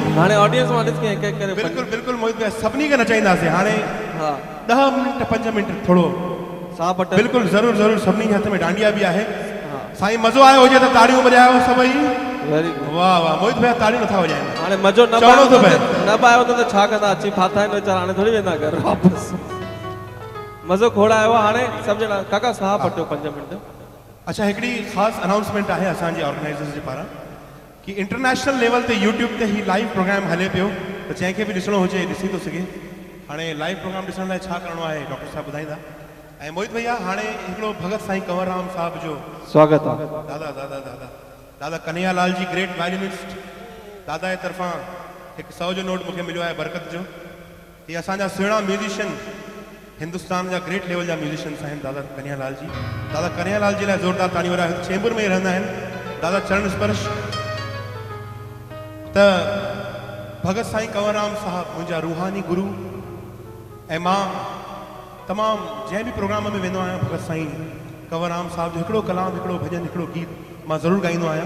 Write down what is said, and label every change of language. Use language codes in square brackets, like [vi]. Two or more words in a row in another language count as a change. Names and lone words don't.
[sd] हाणे ऑडियंस मां ॾिस के हिक हिक करे बिल्कुल बिल्कुल मोहित भैया सभिनी खे नचाईंदासीं। हाणे हा 10 मिंट 5 मिंट थोड़ो साह पट। बिल्कुल ज़रूर ज़रूर। सभिनी जे हथ में डांडिया भी आहे। साईं मज़ो आयो हुजे त ताड़ियूं वॼायो सभई। [en] very good. [sd] वाह वाह मोहित भैया ताड़ियूं नथा वॼाइनि। हाणे मज़ो न चवणो थो पए। न पायो त छा कंदा, अची फाथा आहिनि वीचारा, हाणे थोड़ी वेंदा घर वापस। मज़ो खोड़ आयो आहे। हाणे सभु ॼणा काका साह पटियो 5 मिंट। अच्छा हिकिड़ी ख़ासि अनाउंसमेंट आहे असांजे ऑर्गेनाइज़र्स जे पारां कि [en] international level [sd] ते यूट्यूब ते ही [en] live program [sd] हले पियो, त जंहिंखे बि ॾिसणो हुजे ॾिसी थो सघे। हाणे [en] live program [sd] ॾिसण लाइ छा करिणो आहे डॉक्टर साहब ॿुधाईंदा। ऐं मोहित भैया हाणे हिकिड़ो भगत साईं कंवरराम साहब जो स्वागत आहे। दादा दादा दादा दादा कन्हैया लाल जी [en] great violinist, [sd] दादा जे तरफ़ां हिकु 100 जो नोट मूंखे मिलियो आहे बरकत जो। ये असांजा सुहिणा म्यूज़िशियन, हिंदुस्तान जा [en] great level [sd] जा म्यूज़िशियंस आहिनि दादा कन्हैया लाल जी। दादा कन्हैया लाल जी लाइ ज़ोरदार ताड़ी वारा चेंबूर में ई रहंदा आहिनि। दादा चरण स्पर्श। त भगत साईं कंवरराम साहब मुंहिंजा रूहानी गुरु, ऐं मां तमामु जंहिं बि प्रोग्राम में वेंदो आहियां भगत साईं कंवरराम साहब जो हिकिड़ो कलाम, हिकिड़ो भॼन, हिकिड़ो गीत मां ज़रूरु गाईंदो आहियां।